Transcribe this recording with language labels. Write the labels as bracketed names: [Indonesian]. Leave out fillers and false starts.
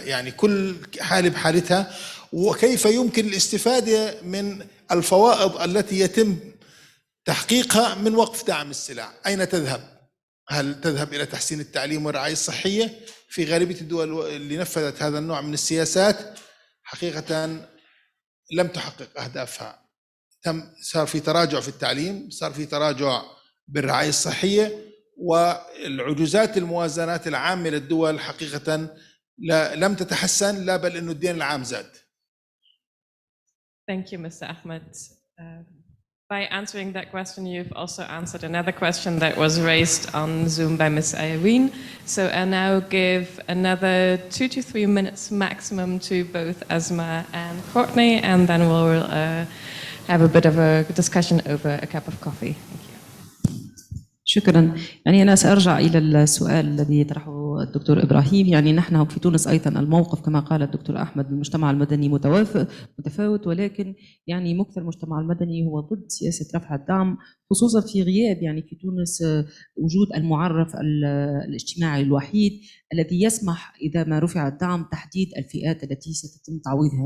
[Arabic] يعني كل حالة بحالتها. وكيف يمكن الاستفادة من الفوائض التي يتم تحقيقها من وقف دعم السلع؟ أين تذهب؟ هل تذهب إلى تحسين التعليم والرعاية الصحية؟ في غالبية الدول اللي نفذت هذا النوع من السياسات حقيقة لم تحقق أهدافها. صار في تراجع في التعليم، صار في تراجع بالرعاية الصحية، والعجوزات الموازنات العامة للدول حقيقة لم تتحسن، لا بل إنه الدين العام زاد. [English] Thank you, Mr. Ahmed. By answering that question, you've also answered another question that was raised on Zoom by Ms. Irene. So I now give another 2 to 3 minutes maximum to both Asma and Courtney, and then we'll have a bit of a discussion over a cup of coffee. Thank you. [Arabic] شكرا. يعني أنا سأرجع إلى السؤال الذي طرحه الدكتور إبراهيم. يعني نحن في تونس أيضا الموقف كما قال الدكتور أحمد المجتمع المدني متفاوت، ولكن يعني مكثر المجتمع المدني هو ضد سياسة رفع الدعم، خصوصا في غياب يعني في تونس وجود المعرف الاجتماعي الوحيد الذي يسمح إذا ما رفع الدعم تحديد الفئات التي ستتم تعويضها.